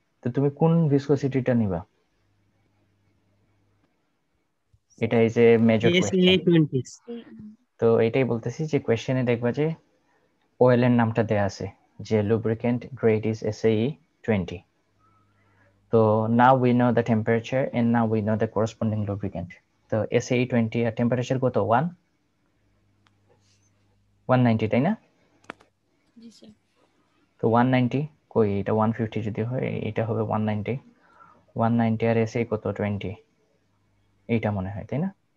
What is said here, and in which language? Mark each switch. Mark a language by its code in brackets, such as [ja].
[bn] তো তুমি কোন ভিসকোসিটিটা নিবা? এটাই যে মেজর কোয়েশ্চেন। তো এটাই বলতেছি যে কোয়েশ্চেনে দেখবা যে ওয়েলের নামটা দেয়া আছে যে [en] lubricant grade is SAE 20. So now we know the temperature and now we know the corresponding lubricant. [bn] তো SAE 20 আর টেম্পারেচার কত 190 তাই না? জি স্যার। তো 190 কই এটা 150 যদি হয় এটা হবে 190 190 আর SAE কত 20 এইটা মনে হয় তাই না?